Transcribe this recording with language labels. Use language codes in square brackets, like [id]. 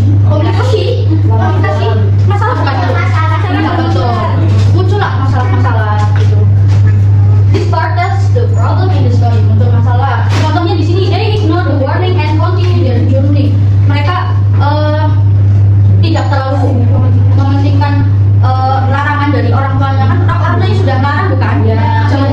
[id] Komunikasi masalah bukan? Iya betul. Muncullah masalah-masalah gitu. [en] This part that's the problem in the story. [id] Muncul masalah. Contohnya di sini, [en] they ignore the warning and continue their journey. [id] Mereka tidak terlalu mementingkan larangan dari orang tuanya, kan orang tuanya sudah larang bukan? Ya.